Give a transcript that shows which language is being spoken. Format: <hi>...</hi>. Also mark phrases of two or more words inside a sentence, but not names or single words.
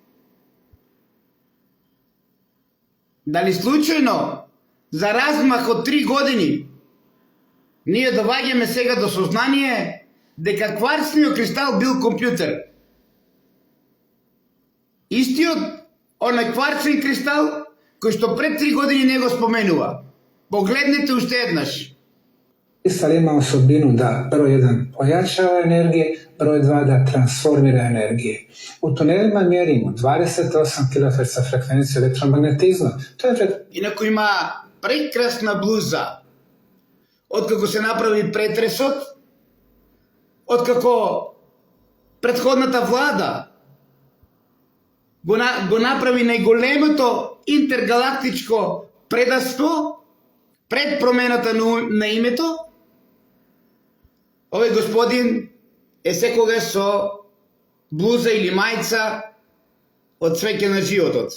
<mk>Дали случајно, за размах од 3 години, ние доваѓаме сега до сознание дека кварцниот кристал бил компјутер. Истиот онај кварцен кристал кој што пред 3 години не го споменува. Погледнете уште еднаш.</mk> <bs>Kristal ima osobinu da broj 1 pojačava energije, broj 2 da transformira energije. U tunelima mjerimo 28 kHz frekvenciju elektromagnetizma. To je</bs> <mk>Инако има прекрасна блуза. Откако се направи претресот, откако предходната влада го направи најголемото интергалактичко предаство пред промената на името, овој господин е секогаш со блуза или мајца од цвеќе на животот.</mk>